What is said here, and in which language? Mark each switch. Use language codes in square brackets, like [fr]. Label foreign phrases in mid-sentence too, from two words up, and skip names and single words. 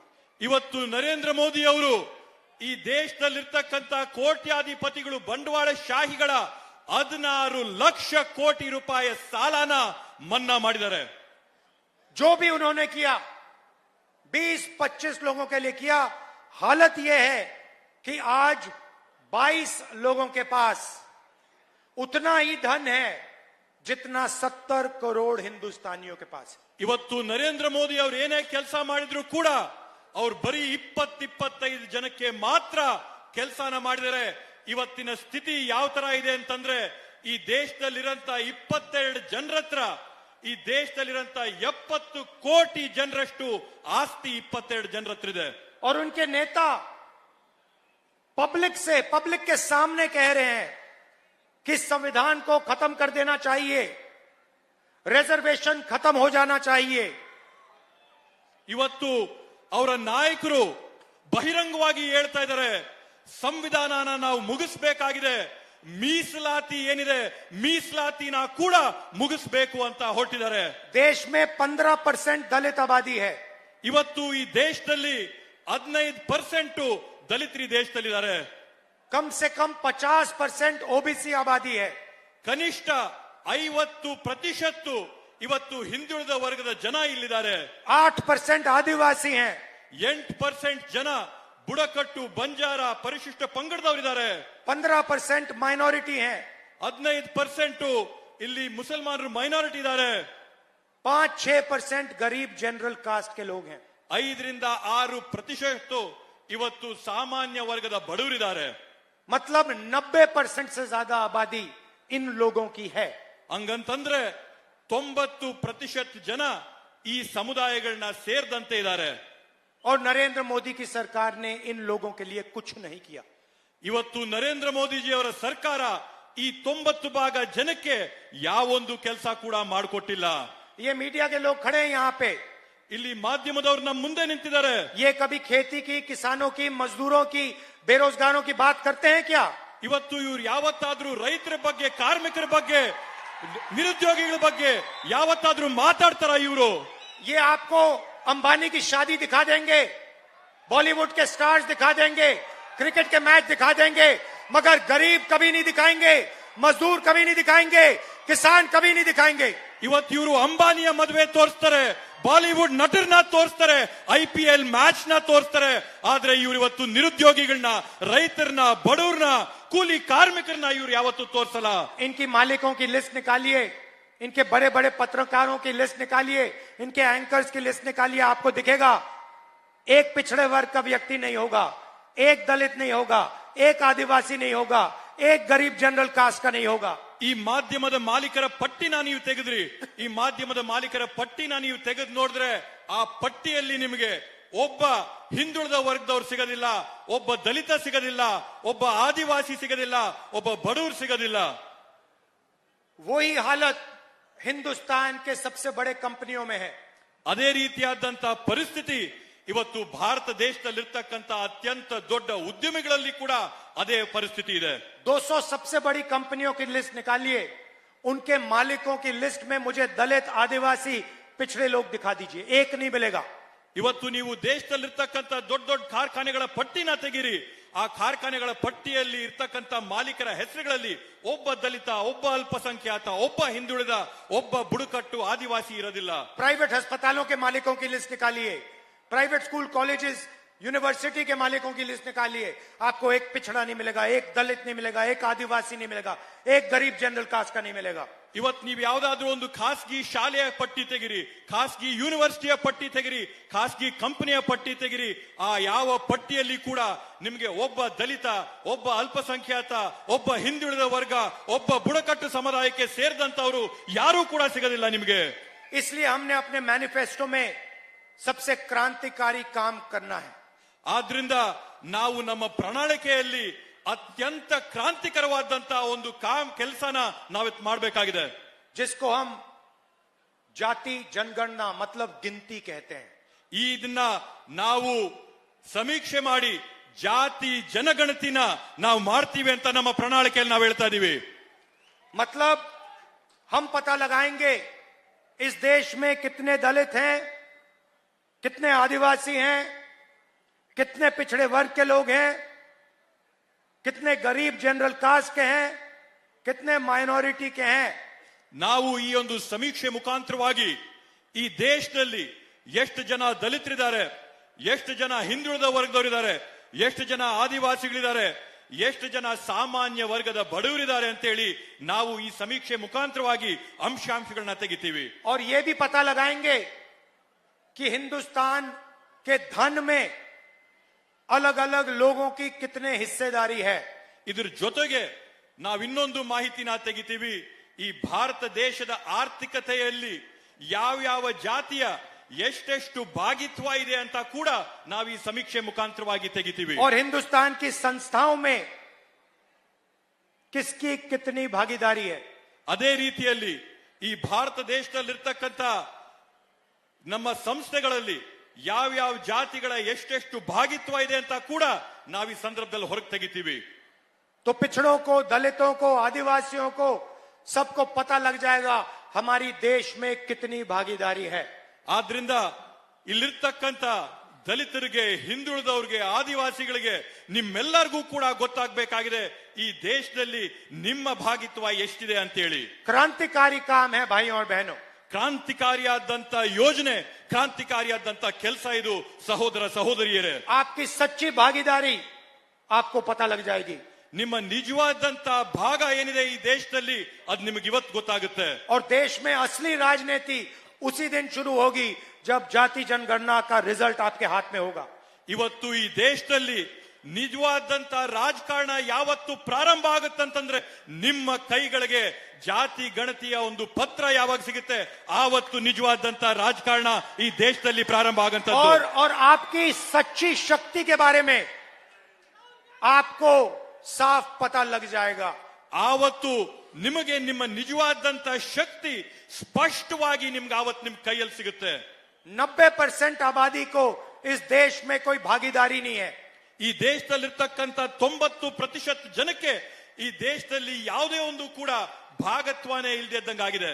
[kn] ಇವತ್ತು ನರೇಂದ್ರ ಮೋದಿ ಅವರು ಈ ದೇಶದಲ್ಲಿರ್ತಕ್ಕಂಥ ಕೋಟ್ಯಾಧಿಪತಿಗಳು, ಬಂಡವಾಳ ಶಾಹಿಗಳ 16 ಲಕ್ಷ ಕೋಟಿ ರೂಪಾಯಿ ಸಾಲನ ಮನ್ನಾ ಮಾಡಿದ್ದಾರೆ. [hi] जो भी उन्होंने किया 20-25 लोगों के लिए किया. हालत यह है कि आज 22 लोगों के पास उतना ही धन है जितना 70 करोड़ हिंदुस्तानियों के पास है. [kn] ಇವತ್ತು ನರೇಂದ್ರ ಮೋದಿ ಅವರು ಏನೇ ಕೆಲಸ ಮಾಡಿದ್ರು ಕೂಡ ಅವ್ರು ಬರೀ 20-25 ಜನಕ್ಕೆ ಮಾತ್ರ ಕೆಲಸನ ಮಾಡಿದರೆ. ಇವತ್ತಿನ ಸ್ಥಿತಿ ಯಾವ ತರ ಇದೆ ಅಂತಂದ್ರೆ ಈ ದೇಶದಲ್ಲಿರಂತ 22 ಜನರ ಹತ್ರ ಈ ದೇಶದಲ್ಲಿರಂತ 70 ಕೋಟಿ ಜನರಷ್ಟು ಆಸ್ತಿ 22 ಜನರ ಹತ್ರ ಇದೆ. [hi] और उनके नेता पब्लिक के सामने कह रहे हैं कि संविधान को खत्म कर देना चाहिए, रिजर्वेशन खत्म हो जाना चाहिए. [kn] ಇವತ್ತು ಅವರ ನಾಯಕರು ಬಹಿರಂಗವಾಗಿ ಹೇಳ್ತಾ ಇದ್ದಾರೆ, ಸಂವಿಧಾನನ ನಾವು ಮುಗಿಸಬೇಕಾಗಿದೆ, ಮೀಸಲಾತಿ ಏನಿದೆ ಮೀಸಲಾತಿನ ಕೂಡ ಮುಗಿಸಬೇಕು ಅಂತ ಹೊರಟಿದ್ದಾರೆ. [hi] देश में 15% दलित आबादी है. [kn] ಇವತ್ತು ಈ ದೇಶದಲ್ಲಿ 15% ದಲಿತರು ಈ ದೇಶದಲ್ಲಿದ್ದಾರೆ. [hi] कम से कम 50% ओबीसी आबादी है. [kn] ಕನಿಷ್ಠ 50% ಇವತ್ತು ಹಿಂದುಳಿದ ವರ್ಗದ ಜನ ಇಲ್ಲಿದ್ದಾರೆ. [hi] 8% आदिवासी हैं. [kn] 8% ಜನ ಬುಡಕಟ್ಟು, ಬಂಜಾರ, ಪರಿಶಿಷ್ಟ ಪಂಗಡದವರಿದ್ದಾರೆ. [hi] 15% माइनॉरिटी हैं. [kn] 15% ಇಲ್ಲಿ ಮುಸಲ್ಮಾನರು ಮೈನಾರಿಟಿ ಇದ್ದಾರೆ. [hi] 5-6% गरीब [en] general caste [hi] के लोग हैं. [kn] 5-6% ಇವತ್ತು ಸಾಮಾನ್ಯ ವರ್ಗದ ಬಡವರಿದ್ದಾರೆ. [hi] मतलब 90% से ज्यादा आबादी इन लोगों की है. [kn] ಹಂಗಂತಂದ್ರೆ 90% ಜನ ಈ ಸಮುದಾಯಗಳನ್ನ ಸೇರಿದಂತೆ ಇದ್ದಾರೆ. [hi] और नरेंद्र मोदी की सरकार ने इन लोगों के लिए कुछ नहीं किया. [kn] ಇವತ್ತು ನರೇಂದ್ರ ಮೋದಿಜಿ ಅವರ ಸರ್ಕಾರ ಈ 90% ಜನಕ್ಕೆ ಯಾವೊಂದು ಕೆಲಸ ಕೂಡ ಮಾಡಿಕೊಟ್ಟಿಲ್ಲ. [hi] ये मीडिया के लोग खड़े हैं यहाँ पे. [kn] ಇಲ್ಲಿ ಮಾಧ್ಯಮದವರು ನಮ್ಮ ಮುಂದೆ ನಿಂತಿದ್ದಾರೆ. [hi] ये कभी खेती की, किसानों की, मजदूरों की, बेरोजगारों की बात करते हैं क्या? [kn] ಇವತ್ತು ಇವ್ರು ಯಾವತ್ತಾದ್ರೂ ರೈತರ ಬಗ್ಗೆ, ಕಾರ್ಮಿಕರ ಬಗ್ಗೆ, ನಿರುದ್ಯೋಗಿಗಳ ಬಗ್ಗೆ ಯಾವತ್ತಾದ್ರೂ ಮಾತಾಡ್ತಾರ ಇವರು? [hi] ये आपको अंबानी की शादी दिखा देंगे, बॉलीवुड के स्टार्स दिखा देंगे, क्रिकेट के मैच दिखा देंगे, मगर गरीब कभी नहीं दिखाएंगे, मजदूर कभी नहीं दिखाएंगे, किसान कभी नहीं दिखाएंगे. [kn] ಇವತ್ತು ಇವರು ಅಂಬಾನಿಯ ಮದುವೆ ತೋರಿಸ್ತಾರೆ, ಬಾಲಿವುಡ್ ನಟರನ್ನ ತೋರಿಸ್ತಾರೆ, IPL ಮ್ಯಾಚ್ ನ ತೋರಿಸ್ತಾರೆ. ಆದ್ರೆ ಇವರು ಇವತ್ತು ನಿರುದ್ಯೋಗಿಗಳನ್ನ, ರೈತರನ್ನ, ಬಡವರನ್ನ, ಕೂಲಿ ಕಾರ್ಮಿಕರನ್ನ ಇವರು ಯಾವತ್ತೂ ತೋರಿಸಲ್ಲ. [hi] इनकी मालिकों की लिस्ट निकालिए, इनके बड़े बड़े पत्रकारों की लिस्ट निकालिए, इनके एंकर्स की लिस्ट निकालिए, आपको दिखेगा एक पिछड़े वर्ग का व्यक्ति नहीं होगा, एक दलित नहीं होगा, एक आदिवासी नहीं होगा, एक गरीब [en] general caste [hi] का नहीं होगा. [kn] ಈ ಮಾಧ್ಯಮದ ಮಾಲೀಕರ ಪಟ್ಟಿನ ನೀವು ತೆಗೆದ್ರಿ, ಈ ಮಾಧ್ಯಮದ ಮಾಲೀಕರ ಪಟ್ಟಿನ ನೀವು ತೆಗೆದು ನೋಡಿದ್ರೆ ಆ ಪಟ್ಟಿಯಲ್ಲಿ ನಿಮಗೆ ಒಬ್ಬ ಹಿಂದುಳಿದ ವರ್ಗದವ್ರು ಸಿಗೋದಿಲ್ಲ, ಒಬ್ಬ ದಲಿತ ಸಿಗೋದಿಲ್ಲ, ಒಬ್ಬ ಆದಿವಾಸಿ ಸಿಗೋದಿಲ್ಲ, ಒಬ್ಬ ಬಡವರು ಸಿಗೋದಿಲ್ಲ. [hi] वही हालत हिंदुस्तान के सबसे बड़े कंपनियों में है. [kn] ಅದೇ ರೀತಿಯಾದಂತ ಪರಿಸ್ಥಿತಿ ಇವತ್ತು ಭಾರತ ದೇಶದಲ್ಲಿರ್ತಕ್ಕಂಥ ಅತ್ಯಂತ ದೊಡ್ಡ ಉದ್ಯಮಿಗಳಲ್ಲಿ ಕೂಡ ಅದೇ ಪರಿಸ್ಥಿತಿ ಇದೆ. [hi] 200 सबसे बड़ी कंपनियों की लिस्ट निकालिए, उनके मालिकों की लिस्ट में मुझे दलित, आदिवासी, पिछड़े लोग दिखा दीजिए, एक नहीं मिलेगा. [kn] ಇವತ್ತು ನೀವು ದೇಶದಲ್ಲಿರ್ತಕ್ಕಂಥ ದೊಡ್ಡ ದೊಡ್ಡ ಕಾರ್ಖಾನೆಗಳ ಪಟ್ಟಿನ ತೆಗಿರಿ, ಆ ಕಾರ್ಖಾನೆಗಳ ಪಟ್ಟಿಯಲ್ಲಿ ಇರ್ತಕ್ಕಂಥ ಮಾಲೀಕರ ಹೆಸರುಗಳಲ್ಲಿ ಒಬ್ಬ ದಲಿತ, ಒಬ್ಬ ಅಲ್ಪಸಂಖ್ಯಾತ, ಒಬ್ಬ ಹಿಂದುಳಿದ, ಒಬ್ಬ ಬುಡಕಟ್ಟು ಆದಿವಾಸಿ ಇರೋದಿಲ್ಲ. [hi] प्राइवेट अस्पतालों के मालिकों की लिस्ट निकालिए, [en] private school colleges university [hi] के मालिकों की लिस्ट निकालिए, आपको एक पिछड़ा नहीं मिलेगा, एक दलित नहीं मिलेगा, एक आदिवासी नहीं मिलेगा, एक गरीब [en] general caste [hi] का नहीं मिलेगा. [kn] ಇವತ್ತು ನೀವು ಯಾವ್ದಾದ್ರೂ ಒಂದು ಖಾಸಗಿ ಶಾಲೆಯ ಪಟ್ಟಿ ತೆಗಿರಿ, ಖಾಸಗಿ ಯೂನಿವರ್ಸಿಟಿಯ ಪಟ್ಟಿ ತೆಗಿರಿ, ಖಾಸಗಿ ಕಂಪನಿಯ ಪಟ್ಟಿ ತೆಗಿರಿ, ಆ ಯಾವ ಪಟ್ಟಿಯಲ್ಲಿ ಕೂಡ ನಿಮಗೆ ಒಬ್ಬ ದಲಿತ, ಒಬ್ಬ ಅಲ್ಪಸಂಖ್ಯಾತ, ಒಬ್ಬ ಹಿಂದುಳಿದ ವರ್ಗ, ಒಬ್ಬ ಬುಡಕಟ್ಟು ಸಮುದಾಯಕ್ಕೆ ಸೇರಿದಂತವರು ಯಾರೂ ಕೂಡ ಸಿಗೋದಿಲ್ಲ ನಿಮಗೆ. [hi] इसलिए हमने अपने मैनिफेस्टो में सबसे क्रांतिकारी काम करना है. [kn] ಆದ್ರಿಂದ ನಾವು ನಮ್ಮ ಪ್ರಣಾಳಿಕೆಯಲ್ಲಿ ಅತ್ಯಂತ ಕ್ರಾಂತಿಕರವಾದಂತಹ ಒಂದು ಕೆಲಸನ ನಾವಿತ್ ಮಾಡಬೇಕಾಗಿದೆ. [hi] जिसको हम जाति जनगणना मतलब गिनती कहते हैं. [kn] ಇದನ್ನ ನಾವು ಸಮೀಕ್ಷೆ ಮಾಡಿ ಜಾತಿ ಜನಗಣತಿನ ನಾವು ಮಾಡ್ತೀವಿ ಅಂತ ನಮ್ಮ ಪ್ರಣಾಳಿಕೆಯಲ್ಲಿ ನಾವು ಹೇಳ್ತಾ ಇದೀವಿ. [hi] मतलब हम पता लगाएंगे इस देश में कितने दलित हैं, कितने आदिवासी हैं, कितने पिछड़े वर्ग के लोग हैं, कितने गरीब [en] general caste [hi] के हैं, कितने माइनॉरिटी के हैं. [kn] ನಾವು ಈ ಒಂದು ಸಮೀಕ್ಷೆ ಮುಖಾಂತರವಾಗಿ ಈ ದೇಶದಲ್ಲಿ ಎಷ್ಟು ಜನ ದಲಿತರಿದ್ದಾರೆ, ಎಷ್ಟು ಜನ ಹಿಂದುಳಿದ ವರ್ಗದವರಿದ್ದಾರೆ, ಎಷ್ಟು ಜನ ಆದಿವಾಸಿಗಳಿದ್ದಾರೆ, ಎಷ್ಟು ಜನ ಸಾಮಾನ್ಯ ವರ್ಗದ ಬಡವರಿದ್ದಾರೆ ಅಂತ ಹೇಳಿ ನಾವು ಈ ಸಮೀಕ್ಷೆ ಮುಖಾಂತರವಾಗಿ ಅಂಶಾಂಶಗಳನ್ನ ತೆಗಿತೀವಿ. [hi] और ये भी पता लगाएंगे कि हिंदुस्तान के धन में अलग अलग लोगों की कितने हिस्सेदारी है. [kn] ಇದ್ರ ಜೊತೆಗೆ ನಾವು ಇನ್ನೊಂದು ಮಾಹಿತಿನ ತೆಗಿತೀವಿ. ಈ ಭಾರತ ದೇಶದ ಆರ್ಥಿಕತೆಯಲ್ಲಿ ಯಾವ್ಯಾವ ಜಾತಿಯ ಎಷ್ಟೆಷ್ಟು ಭಾಗಿತ್ವ ಇದೆ ಅಂತ ಕೂಡ ನಾವು ಈ ಸಮೀಕ್ಷೆ ಮುಖಾಂತರವಾಗಿ ತೆಗಿತೀವಿ. [hi] और हिंदुस्तान की संस्थाओं में किसकी कितनी भागीदारी है. [kn] ಅದೇ ರೀತಿಯಲ್ಲಿ ಈ ಭಾರತ ದೇಶದಲ್ಲಿರ್ತಕ್ಕಂಥ ನಮ್ಮ ಸಂಸ್ಥೆಗಳಲ್ಲಿ ಯಾವ್ಯಾವ ಜಾತಿಗಳ ಎಷ್ಟೆಷ್ಟು ಭಾಗಿತ್ವ ಇದೆ ಅಂತ ಕೂಡ ನಾವು ಈ ಸಂದರ್ಭದಲ್ಲಿ ಹೊರಗೆ ತೆಗಿತೀವಿ. [hi] तो पिछड़ों को, दलितों को, आदिवासियों को सबको पता लग जाएगा हमारी देश में कितनी भागीदारी है. [kn] ಆದ್ರಿಂದ ಇಲ್ಲಿರ್ತಕ್ಕಂಥ ದಲಿತರಿಗೆ, ಹಿಂದುಳಿದವ್ರಿಗೆ, ಆದಿವಾಸಿಗಳಿಗೆ ನಿಮ್ಮೆಲ್ಲರಿಗೂ ಕೂಡ ಗೊತ್ತಾಗಬೇಕಾಗಿದೆ ಈ ದೇಶದಲ್ಲಿ ನಿಮ್ಮ ಭಾಗಿತ್ವ ಎಷ್ಟಿದೆ ಅಂತೇಳಿ. [hi] क्रांतिकारी काम है भाइयों और बहनों. [kn] ಕ್ರಾಂತಿಕಾರಿಯಾದಂತ ಯೋಜನೆ, ಕ್ರಾಂತಿಕಾರಿಯಾದಂತ ಕೆಲಸ ಇದು ಸಹೋದರ ಸಹೋದರಿಯರೇ. [hi] आपकी सच्ची भागीदारी आपको पता लग जाएगी. [kn] ನಿಮ್ಮ ನಿಜವಾದಂತ ಭಾಗ ಏನಿದೆ ಈ ದೇಶದಲ್ಲಿ ಅದು ನಿಮಗೆ ಇವತ್ತು ಗೊತ್ತಾಗುತ್ತೆ. [hi] और देश में असली राजनीति उसी दिन शुरू होगी जब जाति जनगणना का रिजल्ट आपके हाथ में होगा. [kn] ಇವತ್ತು ಈ ದೇಶದಲ್ಲಿ ನಿಜವಾದಂತ ರಾಜಕಾರಣ ಯಾವತ್ತು ಪ್ರಾರಂಭ ಆಗುತ್ತಂತಂದ್ರೆ ನಿಮ್ಮ ಕೈಗಳಿಗೆ ಜಾತಿ ಗಣತಿಯ ಒಂದು ಪತ್ರ ಯಾವಾಗ ಸಿಗುತ್ತೆ ಆವತ್ತು ನಿಜವಾದಂತ ರಾಜಕಾರಣ ಈ ದೇಶದಲ್ಲಿ ಪ್ರಾರಂಭ ಆಗಂತದ್ದು. [hi] और आपकी सच्ची शक्ति के बारे में आपको साफ पता लग जाएगा. [kn] ಆವತ್ತು ನಿಮಗೆ ನಿಮ್ಮ ನಿಜವಾದಂತ ಶಕ್ತಿ ಸ್ಪಷ್ಟವಾಗಿ ನಿಮ್ಗೆ ಆವತ್ತು ನಿಮ್ ಕೈಯಲ್ಲಿ ಸಿಗುತ್ತೆ. [hi] 90% आबादी को इस देश में कोई भागीदारी नहीं है. [kn] ಈ ದೇಶದಲ್ಲಿರ್ತಕ್ಕಂಥ 90% ಜನಕ್ಕೆ ಈ ದೇಶದಲ್ಲಿ ಯಾವುದೇ ಒಂದು ಕೂಡ ಭಾಗತ್ವನೇ ಇಲ್ಲದಂಗಾಗಿದೆ.